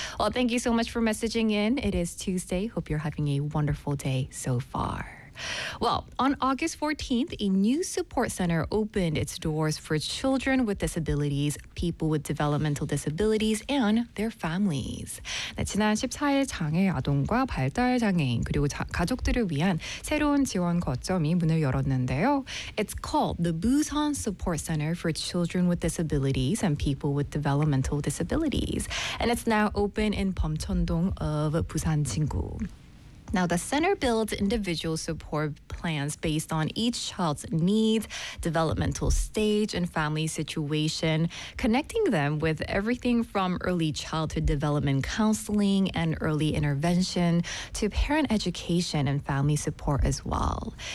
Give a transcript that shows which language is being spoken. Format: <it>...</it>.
<en>Well, thank you so much for messaging in. It is Tuesday. Hope you're having a wonderful day so far. Well, on August 14th, a new support center opened its doors for children with disabilities, people with developmental disabilities, and their families.</en> <ko>네, 지난 14일 장애 아동과 발달 장애인 그리고 가족들을 위한 새로운 지원 거점이 문을 열었는데요.</ko> <en>It's called the Busan Support Center for Children with Disabilities and People with Developmental Disabilities, and it's now open in Pomcheon-dong of Busan Jingu. Now, the center builds individual support plans based on each child's needs, developmental stage, and family situation, connecting them with everything from early childhood development counseling and early intervention to parent education and family support as well.</en>